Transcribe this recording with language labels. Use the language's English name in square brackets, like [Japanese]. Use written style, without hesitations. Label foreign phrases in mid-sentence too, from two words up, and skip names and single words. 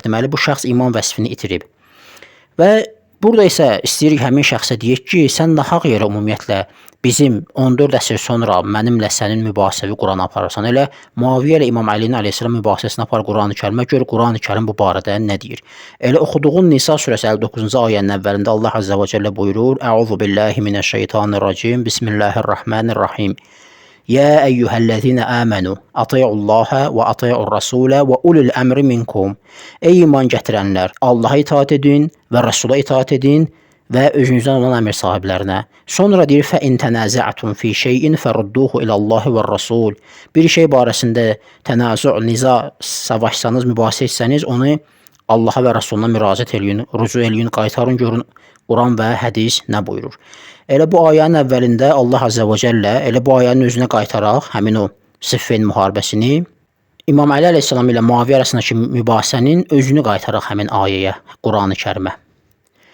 [Azerbaijani] Deməli, bu şəxs iman vəsfini itirib. Və burada isə istəyirik həmin şəxsə deyək ki, sən nahaq yerə ümumiyyətlə bizim 14 əsr sonra mənimlə sənin mübahisəvi Quran aparırsan. Elə Muaviyyə ilə İmam Əlinin əleyhissalam mübahisəsini apar Quran-ı Kərimə, gör Quran-ı Kərim bu barədə nə deyir. Elə oxuduğun Nisa surəsi 59-cu ayənin əvvəlində Allah Azza və Cəllə buyurur, [Arabic] أعوذ بالله من الشيطان الرجيم، بسم الله الرحمن الرحيم. يا أيها الذين آمنوا أطيعوا الله وأطيعوا الرسول وأولي الأمر منكم. [Azerbaijani] Ey iman gətirənlər, Allaha itaat edin və Rəsula itaat edin və özünüzdən olan əmr sahiblərinə. Sonra deyir, [Arabic] فَإِنْ تَنَازَعْتُمْ فِي شَيْءٍ فَرُدُّوهُ إِلَى اللَّهِ وَالرَّسُولِ. [Azerbaijani] Bir şey barəsində tənazü, niza savaşsanız, mübahisə etsəniz, onu Allaha və Rəsuluna müraciət eləyin, rücu eləyin, qaytarın, görün Quran və hədis nə buyurur. Elə bu ayənin əvvəlində Allah Azza və Cəllə elə bu ayənin özünə qaytaraq həmin o Siffin müharibəsini, İmam Əli əleyhissalam ilə Muaviyyə arasındakı mübahisənin özünü qaytaraq həmin ayəyə, Quran-ı Kərimə.